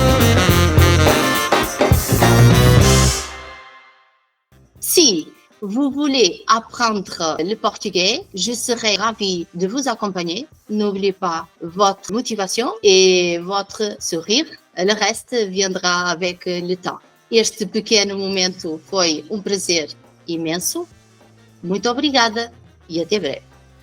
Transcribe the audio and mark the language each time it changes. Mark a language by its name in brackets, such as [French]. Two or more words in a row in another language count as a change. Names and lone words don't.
[French] Si vous voulez apprendre le portugais, je serai ravie de vous accompagner. N'oubliez pas votre motivation et votre sourire. Le reste viendra avec le temps. [Portuguese] Este pequeno momento foi prazer imenso. Muito obrigada e até breve.